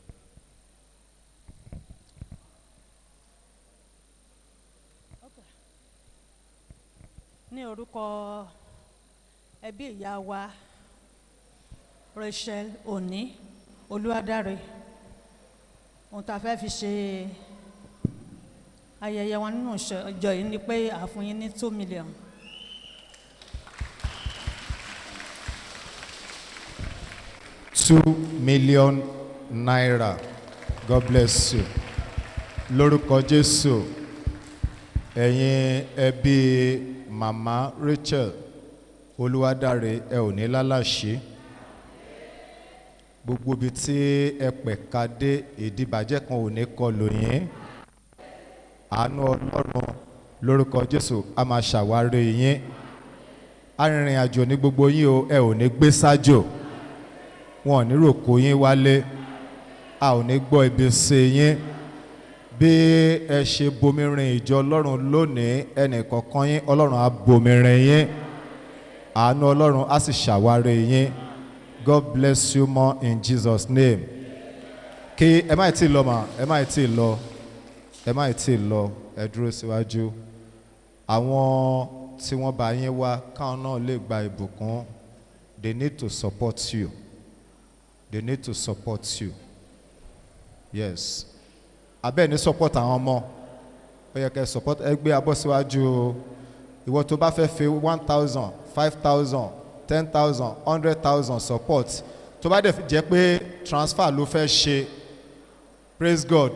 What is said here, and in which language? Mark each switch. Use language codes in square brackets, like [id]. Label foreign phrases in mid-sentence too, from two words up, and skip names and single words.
[yo] Ní orúkọ ẹbí ìyá wa Rachael òní Oluwadare, ohun tá a fẹ́ fi ṣe ayẹyẹ wọn nínú ìjọ yìí ni pé a fún yín ní 2 million. $2 million. [en] God bless you. [yo] Lórúkọ Jésù. Ẹ̀yin ẹbí Mama Rachael Oluwadare ẹ ò ní lálàṣí. Gbogbo ibi tí ẹ pẹ̀ka dé ìdíbàjẹ́ kan ò ní kọlù yín. Àánú Ọlọ́run lórúkọ Jésù a máa ṣàwárí yín. Arìnrìn àjò ní gbogbo yín o, ẹ ò ní gbé sájò. Wọn ò ní ròkó yín wálé. A ò ní gbọ́ ibi sí yín. Bí ẹ ṣe bomirin ìjọ Ọlọ́run lónìí, ẹnì kọ̀ọ̀kan yín Ọlọ́run á bomirin yín. Àánú Ọlọ́run á sì ṣàwárí yín. [en] God bless you more in Jesus' name. [yo] Kí ẹ má tí lọ mà, ẹ má tí lọ, ẹ má tí lọ, ẹ dúró síwájú. Àwọn tí wọ́n bá yín wá káwọn náà lè gba ìbùkún. [en] They need to support you. They need to support you. Yes. [yo] Abẹ́ ní support àwọn ọmọ. Ó yẹ kẹ́ support ẹgbẹ́ abọ́ síwájú. Ìwọ tó bá fẹ́ fi 1,000, 5,000, 10,000, 100,000 support. Tó bá dẹ̀ jẹ́ pé transfer ló fẹ́ ṣe. [en] Praise God.